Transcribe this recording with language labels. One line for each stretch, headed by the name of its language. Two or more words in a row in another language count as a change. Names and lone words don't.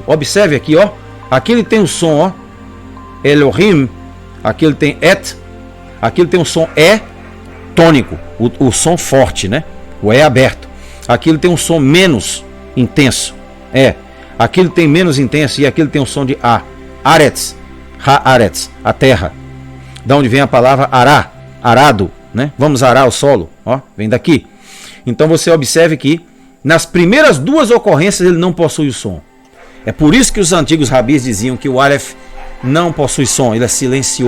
Portuguese: Observe aqui, ó. Aqui ele tem o som, ó. Elohim. Aqui ele tem et. Aqui ele tem o som E tônico. O som forte, né? O E aberto. Aqui ele tem um som menos intenso. É. Aqui ele tem menos intenso e aqui ele tem o som de A.
Hebrew: ארץ. הארץ.
Portuguese: A terra. Da onde vem a palavra ará. Arado. Né? Vamos arar o solo. Ó, vem daqui. Então você observe que nas primeiras 2 ocorrências ele não possui o som. É por isso que os antigos rabis diziam que o Aleph não possui som.